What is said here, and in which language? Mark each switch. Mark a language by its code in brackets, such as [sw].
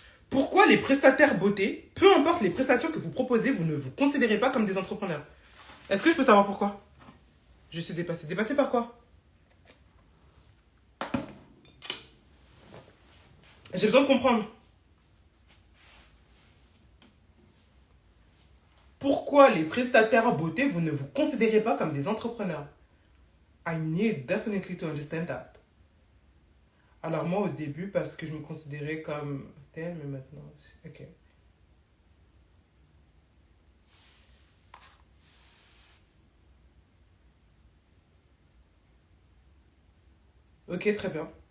[fr] Pourquoi les prestataires beauté, peu importe les prestations que vous proposez, vous ne vous considérez pas comme des entrepreneurs? Est-ce que je peux savoir pourquoi? Je suis dépassée. Dépassée par quoi? J'ai besoin de comprendre. Pourquoi les prestataires beauté, vous ne vous considérez pas comme des entrepreneurs? [en] I need definitely to understand that. [fr] Alors moi au début, parce que je me considérais comme tel, mais maintenant... Ok. Ok, très bien.